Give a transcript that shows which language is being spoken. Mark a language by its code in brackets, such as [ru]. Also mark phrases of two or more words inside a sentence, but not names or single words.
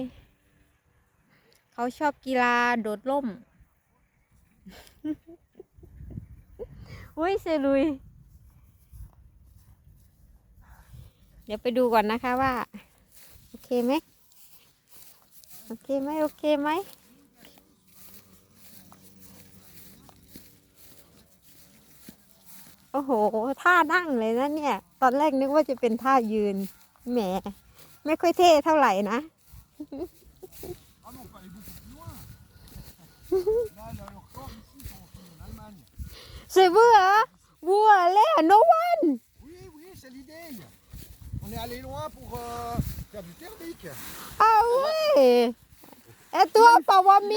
[th] เขาชอบกีฬาโดดร่มอุ้ยเซลุยเดี๋ยวไปดูก่อนนะคะว่าโอเคไหมโอเคไหม โอ้โหท่านั่งเลยนะเนี่ยตอนแรกนึกว่าจะเป็นท่ายืนแหมไม่ค่อยเท่เท่าไหร่นะ [fr] C'est vous, hein? Vous allez à No One? Oui, c'est l'idée. On est allé loin pour faire du thermique. Ah oui! Et toi, Pawami?